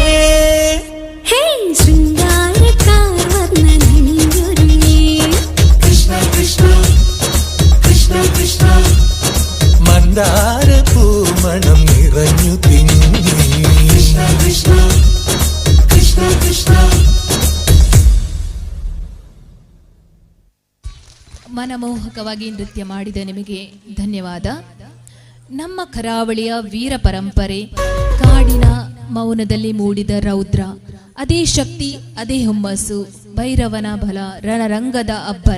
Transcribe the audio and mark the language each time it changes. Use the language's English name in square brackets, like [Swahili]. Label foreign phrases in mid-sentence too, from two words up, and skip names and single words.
[Malayalam] ഹേ ശൃംഗാരക്കാർ വർണ്ണനണിഞ്ഞൊരുങ്ങി കൃഷ്ണ കൃഷ്ണ കൃഷ്ണ കൃഷ്ണ മന്ദാരപ്പൂമണം നിറഞ്ഞു തിങ്ങി കൃഷ്ണ കൃഷ്ണ കൃഷ്ണ കൃഷ്ണ [Kannada] ಮನಮೋಹಕವಾಗಿ ನೃತ್ಯ ಮಾಡಿದ ನಿಮಗೆ ಧನ್ಯವಾದ. ನಮ್ಮ ಕರಾವಳಿಯ ವೀರ ಪರಂಪರೆ, ಕಾಡಿನ ಮೌನದಲ್ಲಿ ಮೂಡಿದ ರೌದ್ರ, ಅದೇ ಶಕ್ತಿ ಅದೇ ಹುಮ್ಮಸ್ಸು, ಭೈರವನ ಬಲ, ರಣರಂಗದ ಅಬ್ಬರ.